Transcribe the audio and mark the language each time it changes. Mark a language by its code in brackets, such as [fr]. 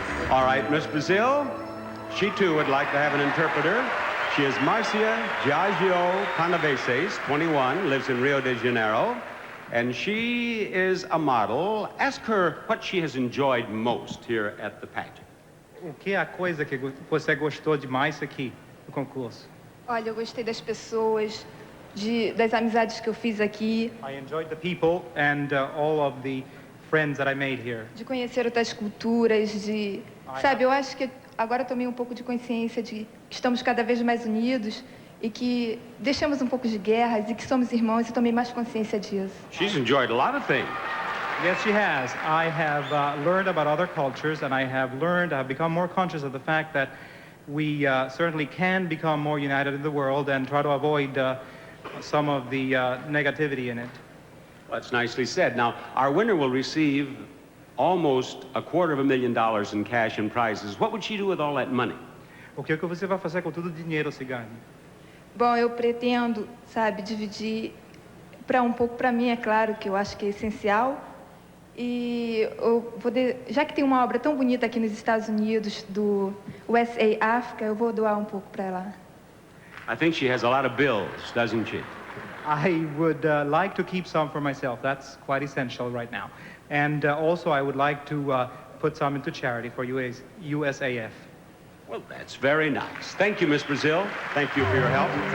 [en] All right, Miss Brazil, she too would like to have an interpreter. She is Marcia Giaggio Canaveses, 21, lives in Rio de Janeiro, and she is a model. Ask her what she has enjoyed most here at the pageant. [pt] O que é a coisa que você gostou demais aqui no concurso? Olha, eu gostei das pessoas, das amizades que eu fiz aqui, [en] I enjoyed the people and all of the friends that I made here. [pt] de conhecer outras culturas, Sabe, eu acho que agora eu tomei um pouco de consciência de que estamos cada vez mais unidos e que deixamos um pouco de guerras e que somos irmãos, e tomei mais consciência disso. [en] She's enjoyed a lot of things. Yes, she has. I have learned about other cultures, and I have become more conscious of the fact that we certainly can become more united in the world and try to avoid some of the negativity in it. Well, that's nicely said. Now, our winner will receive almost $250,000 in cash and prizes. What would she do with all that money? [pt] O que você vai fazer com todo o dinheiro se ganha? Bom, eu pretendo, sabe, dividir um pouco para mim, é claro, que eu acho que é essencial. E eu já que tem uma obra tão bonita aqui nos Estados Unidos, do USA África, eu vou doar um pouco para ela. [en] I think she has a lot of bills, doesn't she? I would like to keep some for myself. That's quite essential right now. And also, I would like to put some into charity for USAF. Well, that's very nice. Thank you, Miss Brazil. Thank you for your help.